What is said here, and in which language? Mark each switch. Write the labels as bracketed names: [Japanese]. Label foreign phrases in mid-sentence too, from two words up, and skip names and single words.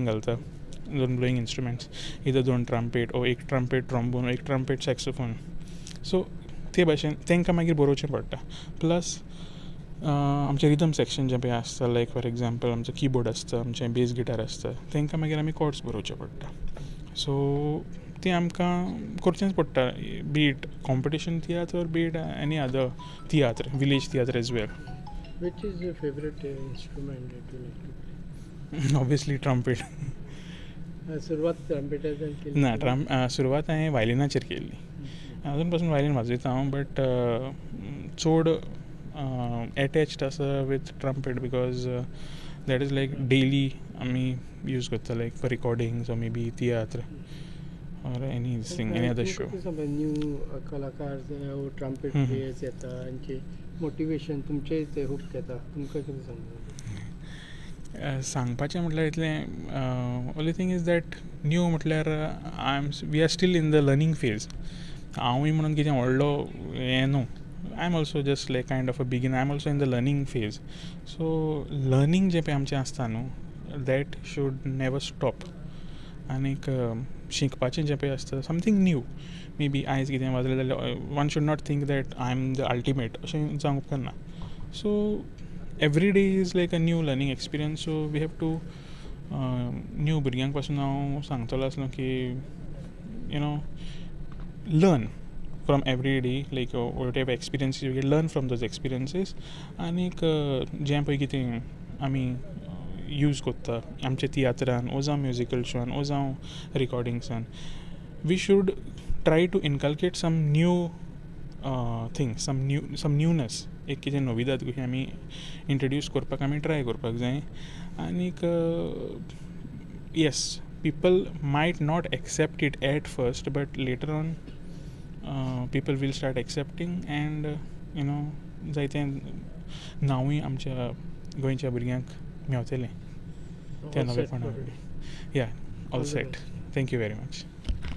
[Konkani] घालता 2 [English] blowing instruments [Konkani] इधर 2 ट्रम्पेट ओ 1 [English] trumpet trombone [Konkani] ओ 1 [English] trumpet saxophone [Konkani] सो ते भाशेन तांकां मागीर बरोवचें पडटा प्लस आमचें [English] rhythm section [Konkani] जें पळय आसता [English] like for example [Konkani] आमचो कीबोर्ड आसता आमचें [English] bass guitar [Konkani] आसता तांकां मागीर आमी कॉर्ड्स बरोवचे पडटा सो तें आमकां करचेंच पडटा [English] beat competition tiatr beat any other tiatr village tiatr as well Which is your favorite instrument that you like to play? Obviously trumpet. [Konkani] सुरवात ट्रम्पेटाच्यान केली ना सुरवात हांवें वायलिनाचेर केल्ली अजून पासून वायलीन वाजयता हांव बट चड एटॅच्ड आसा [English] with trumpet because that is like daily [Konkani] आमी यूज करता [English] like for recordings or maybe tiatr or anything, any other show. [Konkani] न्यू कलाकार [English] trumpet players [Konkani] येता आनी मोटिवेशन तुमचें ते खूब घेता तुमकां कितें सांगता सांगपाचें म्हटल्यार इतलें [English] only thing is that new [Konkani] म्हटल्यार [English] we are still in the learning phase [Konkani] हांवूय म्हणून कितें व्हडलो हें न्हू [English] I am also just like kind of a beginner I am also in the learning phase so learning [Konkani] जें पळय आमचें आसता न्हू [English] that should never stop [Konkani] आनीक शिकपाचें जें पळय आसता [English] something new maybe [Konkani] आयज कितें वाजलें जाल्यार [English] one should not think that I am the ultimate [Konkani] अशें जावंक उपकारना [English] so every day is like a new learning experience so we have to new [Konkani] भुरग्यांक पासून हांव सांगतलो आसलो की [English] you know learn from every day like whatever experiences you get learn from those experiences [Konkani] आनीक जें पळय कितें आमी यूज करता आमच्या तियात्रान ओ जावं म्युजिकल शोन ओ जावं रिकॉर्डिंग्सान [English] we should try to inculcate some new things some newness [Konkani] एक कितें नविदाद कशी आमी इंट्रोड्यूस करपाक आमी ट्राय करपाक जाय आनीक [English] yes people might not accept it at first but later on people will start accepting and you know [Konkani] जायतें नांवूय आमच्या गोंयच्या भुरग्यांक मेवतलें त्या नवेपणा या [English] all set thank you very much